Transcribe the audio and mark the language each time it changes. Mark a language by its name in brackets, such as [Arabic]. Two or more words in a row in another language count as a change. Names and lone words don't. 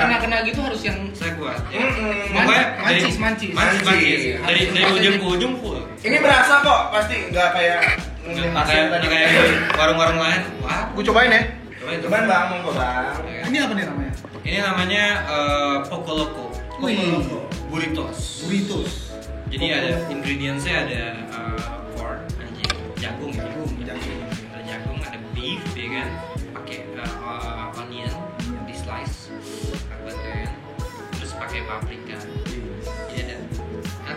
[Indonesian] udah kena-kena gitu harus yang saya kuat. Ya. Mm-mm. Pokoknya Mancis. Dari ujung ke ujung full. Ini berasa kok, pasti nggak kayak Nggak kayak warung-warung lain. Wah, Gue cobain ya. cobain Cuman Bang, mau Bang. Ini apa nih namanya? Ini namanya Poco Loco. Wih. Burritos. Burritos. Jadi ada ingredientsnya ada pork, anjing, jagung ya. Ada jagung, ada beef, ya kan. Pakai onion, di slice, bantuin. Terus pakai paprika. Jadi ada. Enak.